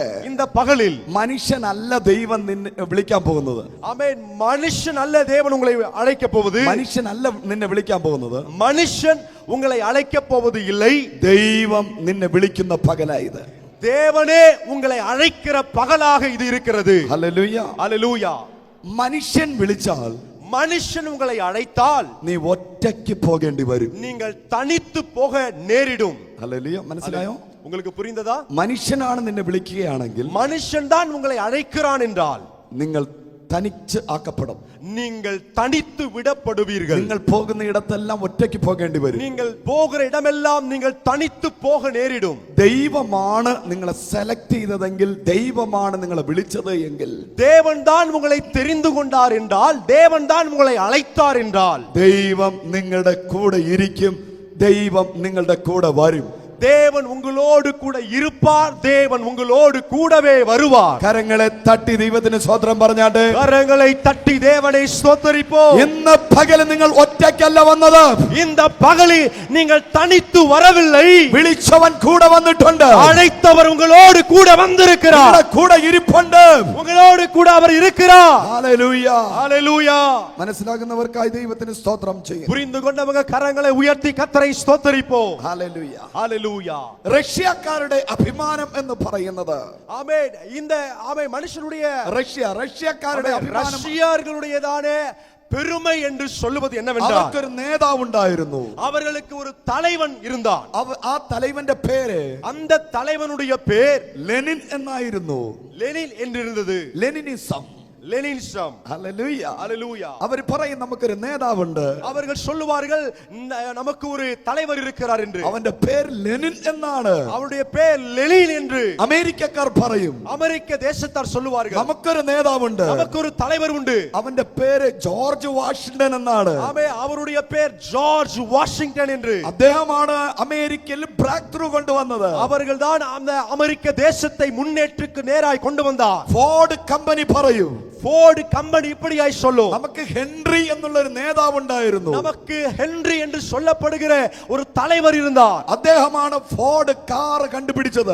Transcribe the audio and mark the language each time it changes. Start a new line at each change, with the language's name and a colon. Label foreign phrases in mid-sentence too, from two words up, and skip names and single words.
Tamil: இந்த பகலில்
Malayalam: മനുഷ്യനല്ല ദൈവം നിന്നെ വിളിക്കാൻ പോകുന്നത്.
Tamil: ஆமென். மனுஷன் அல்ல தேவன் உங்களை அழைக்க போவது.
Malayalam: മനുഷ്യനല്ല നിന്നെ വിളിക്കാൻ പോകുന്നത്.
Tamil: மனுஷன் உங்களை அழைக்க போவது இல்லை.
Malayalam: ദൈവം നിന്നെ വിളിക്കുന്ന പകലായത്.
Tamil: தேவனே உங்களை அழைக்கிற பகலாக இது இருக்கிறது.
Malayalam: ഹല്ലേലൂയ.
Tamil: ஹல்லேலூயா.
Malayalam: മനുഷ്യൻ വിളിച്ചാൽ
Tamil: மனுஷன் உங்களை அழைத்தால்
Malayalam: നീ ഒറ്റയ്ക്ക് പോകേണ്ടി വരും.
Tamil: நீங்கள் தனித்து போக நேரிடும்.
Malayalam: ഹല്ലേലൂയ. മനസ്സിലായോ?
Tamil: உங்களுக்கு புரிந்ததா?
Malayalam: മനുഷ്യനാണ് നിന്നെ വിളിക്കുകയാണെങ്കിൽ
Tamil: மனுஷன் தான் உங்களை அழைக்கிறான் என்றால்
Malayalam: നിങ്ങൾ തനിച്ച് ആക്കപ്പെടും.
Tamil: நீங்கள் தனித்து விடப்படுவீர்கள்.
Malayalam: നിങ്ങൾ പോകുന്ന ഇടത്തെല്ലാം ഒറ്റയ്ക്ക് പോകേണ്ടി വരും.
Tamil: நீங்கள் போகிற இடமெல்லாம் நீங்கள் தனித்து போக நேரிடும்.
Malayalam: ദൈവമാണ് നിങ്ങളെ സെലക്ട് ചെയ്തതെങ്കിൽ, ദൈവമാണ് നിങ്ങളെ വിളിച്ചത് എങ്കിൽ,
Tamil: தேவன் தான் உங்களை தெரிந்து கொண்டார் என்றால், தேவன் தான் உங்களை அழைத்தார் என்றால்,
Malayalam: ദൈവം നിങ്ങളുടെ കൂടെ ഇരിക്കും, ദൈവം നിങ്ങളുടെ കൂടെ വരും.
Tamil: தேவன் உங்களோடு கூட இருப்பார். தேவன் உங்களோடு கூடவே வருவார்.
Malayalam: കരങ്ങളെ തട്ടി ദൈവത്തിന് സ്തോത്രം പറഞ്ഞാട്ട്
Tamil: கரங்களை தட்டி தேவனை ஸ்தோத்திரிப்போம்.
Malayalam: ഇന്ന് പകല് നിങ്ങൾ ഒറ്റയ്ക്കല്ല വന്നത്.
Tamil: இந்த பகலில் நீங்கள் தனித்து வரவில்லை.
Malayalam: വിളിച്ചവൻ കൂടെ വന്നിട്ടുണ്ട്.
Tamil: அழைத்தவர் உங்களோடு கூட வந்திருக்கிறார்.
Malayalam: നിങ്ങളുടെ കൂടെ ഇരിപ്പുണ്ട്.
Tamil: உங்களோடு கூட அவர் இருக்கிறார்.
Malayalam: ഹല്ലേലൂയ.
Tamil: ஹல்லேலூயா.
Malayalam: മനസ്സിലാകുന്നവർക്കായി ദൈവത്തിന് സ്തോത്രം ചെയ്യും.
Tamil: புரிந்து கொண்டவங்க கரங்களை உயர்த்தி கர்த்தரை ஸ்தோத்திரிப்போம்.
Malayalam: ഹല്ലേലൂയ.
Tamil: ஹல்லேலூயா.
Malayalam: റഷ്യക്കാരുടെ അഭിമാനം എന്ന് പറയുന്നത്,
Tamil: ஆமென். இந்த ஆமென் மனுஷனுடைய
Malayalam: റഷ്യക്കാരുടെ അഭിമാനം,
Tamil: ரஷ்யர்களுடையதான பெருமை என்று சொல்லுவது என்னவென்றால்,
Malayalam: അവർക്കൊരു നേതാവുണ്ടായിരുന്നു.
Tamil: அவர்களுக்கு ஒரு தலைவன் இருந்தான்.
Malayalam: ആ തലവന്റെ പേര്,
Tamil: அந்த தலைவனுடைய பேர்
Malayalam: ലെനിൻ എന്നായിരുന്നു.
Tamil: லெனின் என்று இருந்தது.
Malayalam: ലെനിനിസം.
Tamil: லெனினிசம்.
Malayalam: ഹല്ലേലൂയ.
Tamil: ஹல்லேலூயா.
Malayalam: അവർ പറയും നമുക്കൊരു നേതാവുണ്ട്,
Tamil: அவர்கள் சொல்லுவார்கள் நமக்கு ஒரு தலைவர் இருக்கிறார் என்று.
Malayalam: അവന്റെ പേര് ലെനിൻ എന്നാണ്.
Tamil: அவருடைய பேர் லெனின் என்று
Malayalam: അമേരിക്കക്കാർ പറയും.
Tamil: அமெரிக்க தேசத்தார் சொல்லுவார்கள்
Malayalam: നമുക്കൊരു നേതാവുണ്ട്,
Tamil: நமக்கு ஒரு தலைவர் உண்டு.
Malayalam: അവന്റെ പേര് ജോർജ് വാഷിംഗ്ടൺ എന്നാണ്.
Tamil: அவருடைய பேர் ஜார்ஜ் வாஷிங்டன் என்று.
Malayalam: അദ്ദേഹമാണ് അമേരിക്കയിൽ ബ്രേക്ക് ത്രൂ കൊണ്ടുവന്നത്.
Tamil: அவர்கள் தான் அந்த அமெரிக்க தேசத்தை முன்னேற்றுக்கு நேராய் கொண்டு வந்தார்.
Malayalam: ഫോർഡ് കമ്പനി പറയും,
Tamil: ഫോർഡ് കമ്പനി இப்படியாய் சொல்லும்,
Malayalam: നമുക്ക് ഹെൻറി എന്നുള്ള ഒരു നേതാവുണ്ടായിരുന്നു.
Tamil: நமக்கு ஹென்றி என்று சொல்லப்படுகிற ஒரு தலைவர் இருந்தார்.
Malayalam: അദ്ദേഹമാണ് ഫോർഡ് കാർ കണ്ടുപിടിച്ചത്.